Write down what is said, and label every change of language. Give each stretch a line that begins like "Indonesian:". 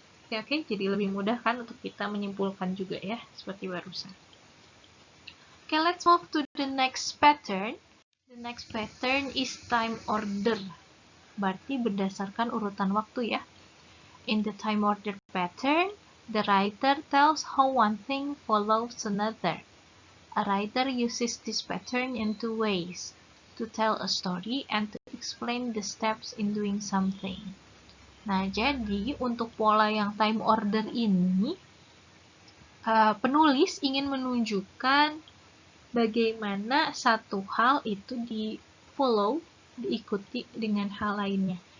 Indonesian: Oke, jadi lebih mudah kan untuk kita menyimpulkan juga ya, seperti barusan.
English: Oke, let's move to the next pattern. The next pattern is time order.
Indonesian: Berarti berdasarkan urutan waktu ya.
English: In the time order pattern, the writer tells how one thing follows another. A writer uses this pattern in two ways, to tell a story and to explain the steps in doing something.
Indonesian: Nah, jadi untuk pola yang time order ini, penulis ingin menunjukkan bagaimana satu hal itu diikuti dengan hal lainnya.